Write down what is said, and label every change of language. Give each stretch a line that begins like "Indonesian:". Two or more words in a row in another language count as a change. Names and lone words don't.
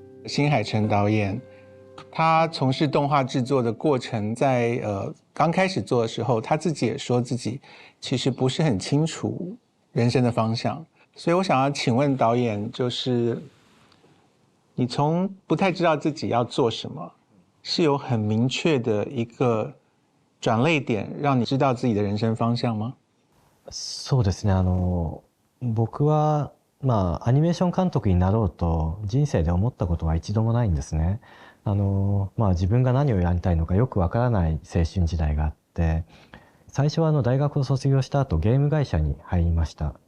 Chinese: 新海诚导演，他从事动画制作的过程，在刚开始做的时候，他自己也说自己其实不是很清楚人生的方向。所以我想要请问导演，就是你从不太知道自己要做什么，是有很明确的一个转捩点，让你知道自己的人生方向吗？
Japanese: そうですね。僕はアニメーション監督になろうと人生で思ったことは一度もないんですね。自分が何をやりたいのかよくわからない青春時代があって、最初は大学を卒業した後ゲーム会社に入りました。